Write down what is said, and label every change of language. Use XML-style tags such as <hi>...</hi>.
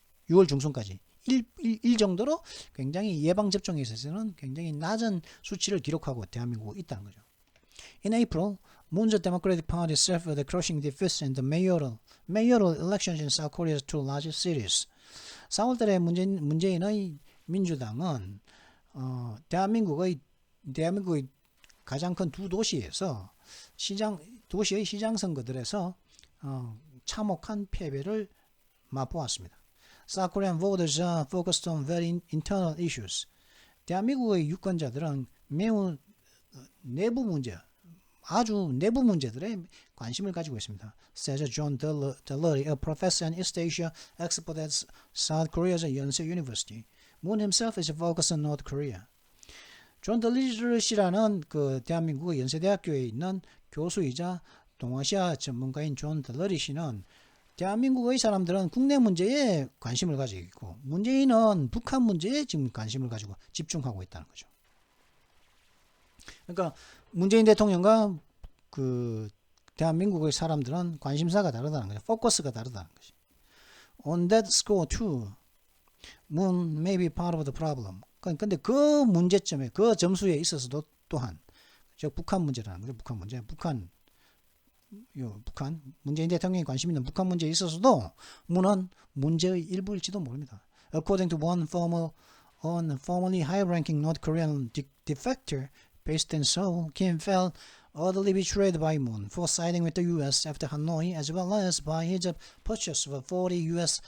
<ko>6월 중순까지 1 정도로 굉장히 예방접종에 있어서는 굉장히 낮은 수치를 기록하고 대한민국에 있다는 거죠.</ko> <en>In April, Moon's Democratic Party suffered crushing defeats in the mayoral elections in South Korea's two largest cities.</en> <ko>4월달에 문재인의 민주당은 대한민국의 가장 큰 두 도시에서 도시의 시장 선거들에서 참혹한 패배를 맛보았습니다.</ko> <en>South Korean voters are focused on very internal issues.</en> <ko>대한민국의 유권자들은 매우 아주 내부 문제들에 관심을 가지고 있습니다.</ko> <en>Says John Delury, a professor in East Asia expert at South Korea's Yonsei University. Moon himself is focused on North Korea.</en> <ko>존 덜리르 씨라는 그 대한민국의 연세대학교에 있는 교수이자 동아시아 전문가인 존 덜리르 씨는 대한민국의 사람들은 국내 문제에 관심을 가지고 있고 문재인은 북한 문제에 지금 관심을 가지고 집중하고 있다는 거죠. 그러니까 문재인 대통령과 그 대한민국의 사람들은 관심사가 다르다는 거죠. 포커스가 다르다는 거죠.</ko> <en>On that score too, Moon may be part of the problem.</en> <ko>근데 그 문제점에 그 점수에 있어서도 또한 즉 북한 문제라는 거죠. 북한 문재인 대통령이 관심 있는 북한 문제에 있어서도 문은 문제의 일부일지도 모릅니다.</ko> <en>According to one formerly high-ranking North Korean defector based in Seoul, Kim felt utterly betrayed by Moon for siding with the U.S. after Hanoi, as well as by his purchase of 40 U.S.</en>